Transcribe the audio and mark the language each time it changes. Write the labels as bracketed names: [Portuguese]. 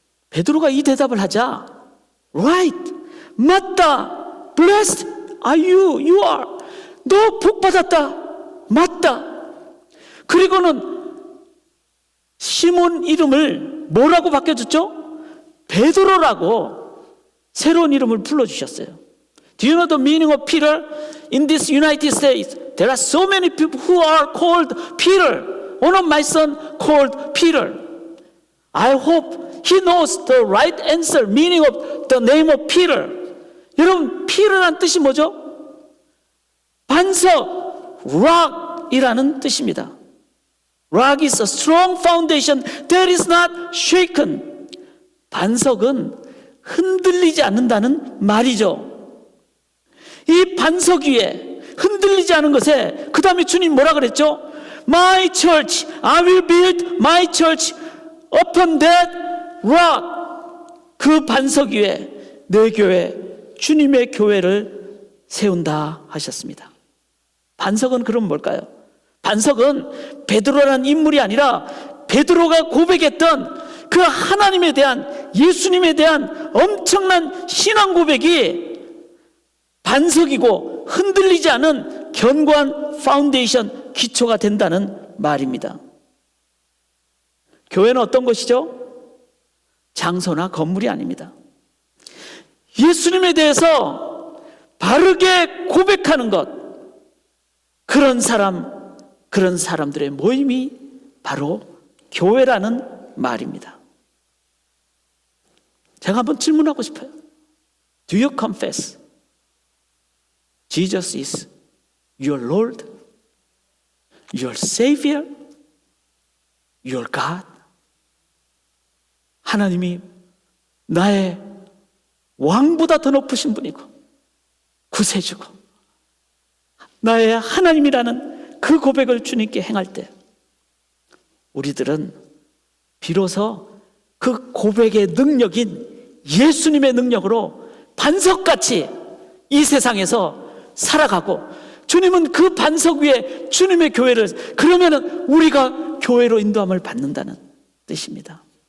[Korean] 베드로가 이 대답을 하자 Right, 맞다, [English] Blessed are you, you are, [Korean] 너 복 받았다, 맞다. 그리고는 시몬 이름을 뭐라고 바꿔줬죠? 베드로라고 새로운 이름을 불러주셨어요. [English] Do you know the meaning of Peter? In this United States, there are so many people who are called Peter. One of my son called Peter. I hope he knows the right answer, meaning of the name of Peter. [Korean] 여러분, Peter란 뜻이 뭐죠? 반석, rock이라는 뜻입니다. [English] Rock is a strong foundation that is not shaken. [Korean] 반석은 흔들리지 않는다는 말이죠. 이 반석 위에 흔들리지 않은 것에 그 다음에 주님 뭐라 그랬죠? [English] My church, I will build my church upon that rock. [Korean] 그 반석 위에 내 교회, 주님의 교회를 세운다 하셨습니다. 반석은 그럼 뭘까요? 반석은 베드로라는 인물이 아니라 베드로가 고백했던 그 하나님에 대한, 예수님에 대한 엄청난 신앙 고백이 반석이고 흔들리지 않은 견고한 파운데이션, 기초가 된다는 말입니다. 교회는 어떤 것이죠? 장소나 건물이 아닙니다. 예수님에 대해서 바르게 고백하는 것, 그런 사람들의 모임이 바로 교회라는 말입니다. 제가 한번 질문하고 싶어요. [English] Do you confess Jesus is your Lord, your Savior, your God? [Korean] 하나님이 나의 왕보다 더 높으신 분이고 구세주고 나의 하나님이라는 그 고백을 주님께 행할 때 우리들은 비로소 그 고백의 능력인 예수님의 능력으로 반석같이 이 세상에서 살아가고, 주님은 그 반석 위에 주님의 교회를, 그러면은 우리가 교회로 인도함을 받는다는 뜻입니다.